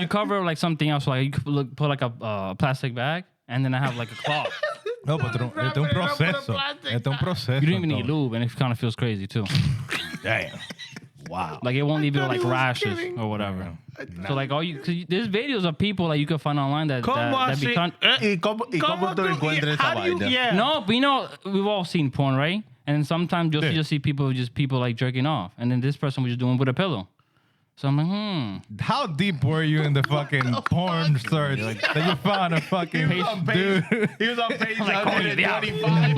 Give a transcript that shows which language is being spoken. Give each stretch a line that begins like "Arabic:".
English: you cover like something else. Like you could put like a plastic bag, and then I have like a cloth. No, but it's
Spanish: un proceso. Es un proceso.
English: You don't even need lube, and it kind of feels crazy too. Damn. Wow. Like it won't leave you like rashes or whatever. So like there's videos of people like you can find online that be con-
Spanish: ¿Y cómo tú encuentras esa vaina?
English: Yeah. No, but we've all seen porn, right? And sometimes you just see people like jerking off, and then this person was just doing it with a pillow. So I'm like, How deep were you in the fucking porn search that you found a fucking dude? He was on page Like,